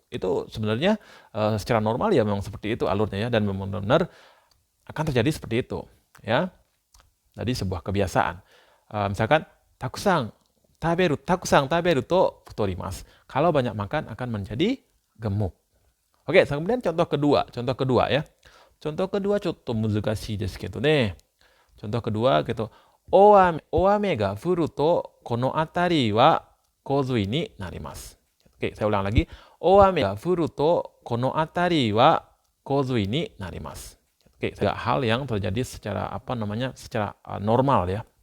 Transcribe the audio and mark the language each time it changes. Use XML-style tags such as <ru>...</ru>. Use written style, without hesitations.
<id>Itu sebenarnya secara normal ya memang seperti itu alurnya ya, dan memang benar akan terjadi seperti itu ya. Jadi sebuah kebiasaan. Misalkan</id> <ja>takusang taberu to futorimasu.</ja> <id>Kalau banyak makan akan menjadi gemuk. Oke, kemudian contoh kedua ya. Contoh kedua</id> <ja>ちょっと難しいですけどね。</ja> <id>Contoh kedua gitu.</id> <ja>大雨が降るとこの辺りは洪水になります。</ja> <id>Oke, saya ulang lagi.</id> <ja>大雨が降るとこの辺りは洪水になります。</ja> <id>Oke, hal yang terjadi secara secara normal ya.</id>